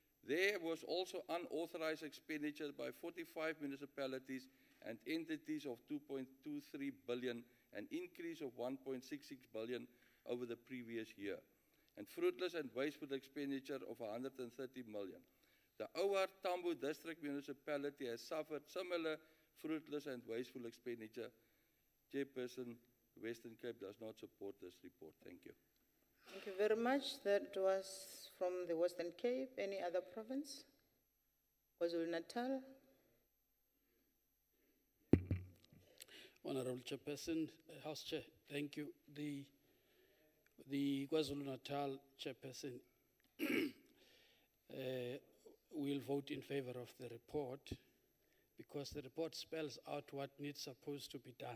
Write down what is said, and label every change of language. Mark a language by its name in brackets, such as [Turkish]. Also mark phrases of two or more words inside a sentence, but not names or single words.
[English] There was also unauthorized expenditure by 45 municipalities and entities of 2.23 billion, an increase of 1.66 billion over the previous year, and fruitless and wasteful expenditure of 130 million. The OR Tambo District Municipality has suffered similar fruitless and wasteful expenditure. Chairperson, Western Cape does not support this report. Thank you. Thank you very much. That was from the Western Cape. Any other province? KwaZulu-Natal? Honorable Chairperson, House Chair, thank you. The KwaZulu-Natal Chairperson will vote in favor of the report because the report spells out what needs supposed to be done.